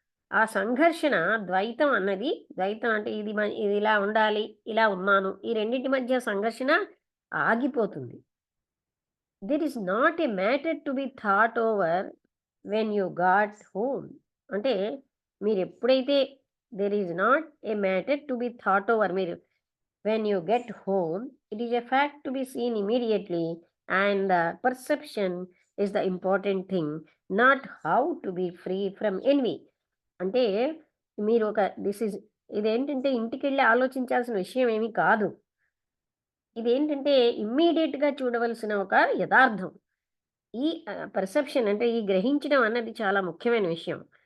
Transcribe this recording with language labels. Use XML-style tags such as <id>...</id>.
<te>ఆ సంఘర్షణ ద్వైతం అన్నది, ద్వైతం అంటే ఇది ఇలా ఉండాలి, ఇలా ఉన్నాను. ఈ రెండిటి మధ్య సంఘర్షణ ఆగిపోతుంది.</te> <en>There is not a matter to be thought over when you got home.</en> <te>అంటే మీరు ఎప్పుడైతే</te> <en>There is not a matter to be thought over, మీరు when you get home, it is a fact to be seen immediately, and the perception is the important thing, not how to be free from envy.</en> <te>అంటే మీరు ఒక ఇదేంటంటే ఇంటికెళ్ళి ఆలోచించాల్సిన విషయం ఏమీ కాదు. ఇదేంటంటే ఇమ్మీడియేట్‌గా చూడవలసిన ఒక యథార్థం. ఈ పర్సెప్షన్ అంటే ఈ గ్రహించడం అన్నది చాలా ముఖ్యమైన విషయం.</te>